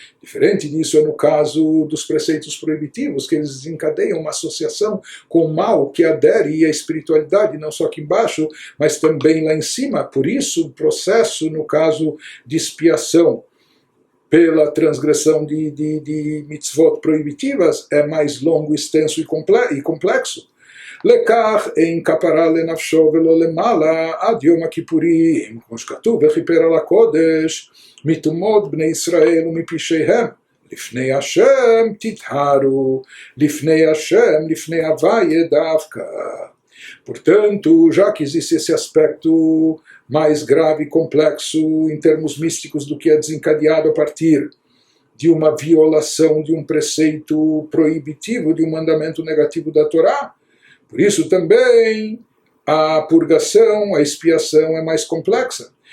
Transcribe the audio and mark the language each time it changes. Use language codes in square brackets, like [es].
[pt] Diferente disso é no caso dos preceitos proibitivos, que eles desencadeiam uma associação com o mal que adere à espiritualidade, não só aqui embaixo, mas também lá em cima. Por isso, o processo, no caso de expiação pela transgressão de mitzvot proibitivas, é mais longo, extenso e complexo. [he] לכך אין כפרה לנפשו ולא למעלה עד יום הכיפורים, כמו שכתוב וכיפר על הקודש מטומאות בני ישראל ומפשעיהם. לפני השם תטהרו, לפני השם, לפני הוויה דווקא. [pt] Portanto, já que existe esse aspecto mais grave e complexo em termos místicos do que é desencadeado a partir de uma violação de um preceito proibitivo, de um mandamento negativo da Torá, por isso também a purgação, a expiação é mais complexa.